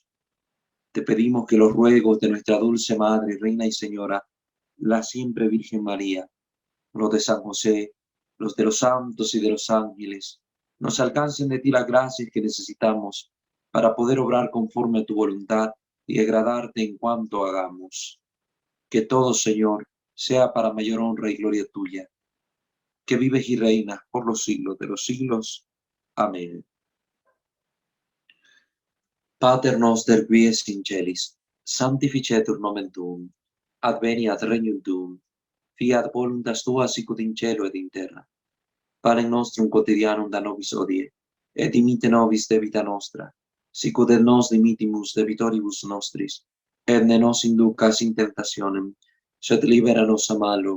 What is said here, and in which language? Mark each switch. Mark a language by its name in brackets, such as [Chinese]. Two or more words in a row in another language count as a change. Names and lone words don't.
[Spanish] Te pedimos que los ruegos de nuestra dulce Madre, Reina y Señora, la siempre Virgen María, los de San José, los de los santos y de los ángeles, nos alcancen de ti las gracias que necesitamos para poder obrar conforme a tu voluntad y agradarte en cuanto hagamos. Que todo, Señor, sea para mayor honra y gloria tuya, que vives y reinas por los siglos de los siglos. Amén. [Latin] Pater noster qui es in celis, sanctificetur nomen tuum, adveniat regnum tuum, fiat voluntas tua sicut in cielo et in terra. Panem nostrum quotidianum da nobis hodie, et dimitte nobis debita nostra, sicut et nos dimittimus debitoribus nostris, et ne nos inducas in tentationem, sed libera nos a malo.